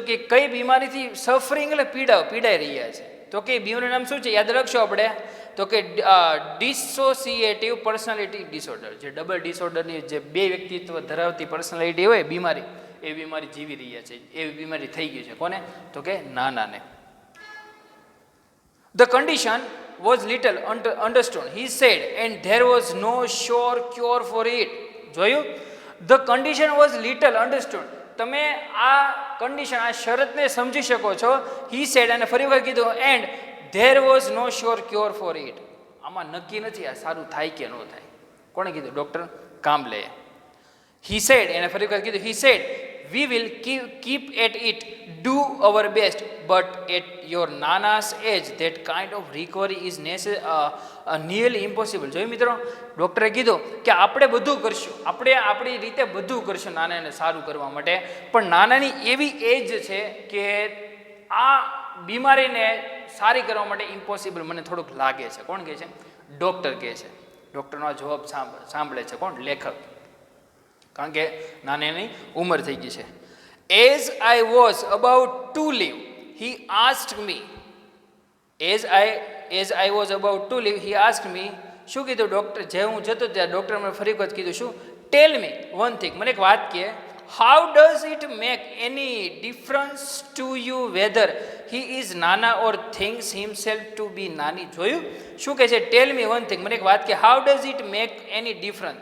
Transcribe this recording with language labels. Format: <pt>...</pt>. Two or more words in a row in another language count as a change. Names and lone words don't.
<gu>કે કઈ બીમારીથી સફરિંગ એટલે પીડાઈ રહ્યા છે. તો કે બીમારીનું નામ શું છે? યાદ રાખશો આપણે. તો કે</gu> <en>dissociative personality disorder.</en> <gu>જે</gu> <en>double disorderની</en> <gu>જે બે વ્યક્તિત્વ ધરાવતી પર્સનાલિટી હોય બીમારી, એ બીમારી જીવી રહ્યા છે, એવી બીમારી થઈ ગઈ છે. કોને? તો કે નાનાને.</gu> <en>The condition was little understood, he said, and there was no sure cure for it. જોયું, the condition was little understood.</en> <gu>તમે આ કન્ડિશન, આ શરતને સમજી શકો છો.</gu> <en>he said,</en> <gu>અને ફરી વાર કીધું,</gu> <en>and there was no sure cure for it.</en> <gu>આમાં નક્કી નથી આ સારું થાય કે ન થાય. કોણે કીધું? ડૉક્ટર કામલે.</gu> <en>he said,</en> <gu>એને ફરી વાર કીધું,</gu> <en>he said, we will keep at it, do our best, but at your nana's age that kind of recovery is nearly impossible.</en> <gu>જોયું મિત્રો, ડૉક્ટરે કીધું કે આપણે બધું કરશું, આપણે આપણી રીતે બધું કરશું નાનાને સારું કરવા માટે, પણ નાનાની એવી એજ છે કે આ બીમારીને સારી કરવા માટે ઇમ્પોસિબલ મને થોડુંક લાગે છે. કોણ કહે છે? ડૉક્ટર કહે છે. ડૉક્ટરનો આ જવાબ સાંભળે છે કોણ? લેખક. કારણ કે નાની ઉંમર થઈ ગઈ છે.</gu> <en>As I was about to leave, he asked me. As I was about to leave, he asked me.</en> <gu>શું કીધું ડૉક્ટર? જે હું જતો ત્યાં ડૉક્ટર મને ફરી વખત કીધું, શું?</gu> <en>tell me one thing,</en> <gu>મને એક વાત કહે.</gu> <en>how does it make any difference to you whether he is nana or things himself to be nani.</en> <gu>જોયું, શું કહે છે?</gu> <en>tell me one thing,</en> <gu>મને એક વાત કહે.</gu> <en>how does it make any difference?</en>